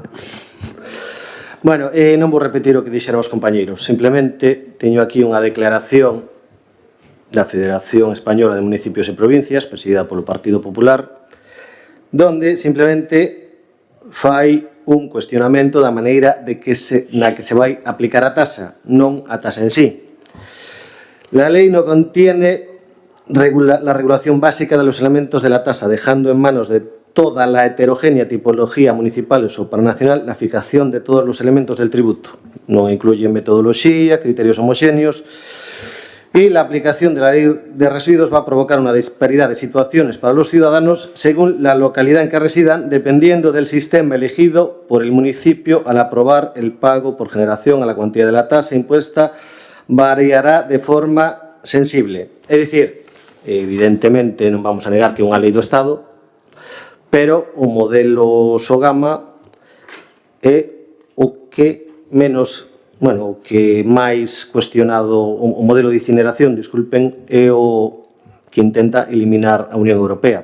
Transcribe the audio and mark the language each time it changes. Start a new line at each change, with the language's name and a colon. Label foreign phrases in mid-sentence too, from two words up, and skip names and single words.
Galician: Bueno, non vou repetir o que dixeron os compañeiros, simplemente teño aquí unha declaración da Federación Española de Municipios e Provincias, presidida polo Partido Popular, donde simplemente fai un cuestionamento da maneira na que se vai aplicar a taxa, non a taxa en sí.
Spanish: La ley no contiene la regulación básica de los elementos de la tasa, dejando en manos de toda la heterogénea tipología municipal o supranacional la fijación de todos los elementos del tributo. No incluye metodología, criterios homogéneos, y la aplicación de la ley de residuos va a provocar una disparidad de situaciones para los ciudadanos según la localidad en que residan, dependiendo del sistema elegido por el municipio al aprobar el pago por generación a la cuantía de la tasa impuesta variará de forma sensible.
Galician: É dicir, evidentemente non vamos a negar que é unha lei do Estado, pero o modelo Sogama é o que menos, o que máis cuestionado, o modelo de incineración, disculpen, é o que intenta eliminar a Unión Europea.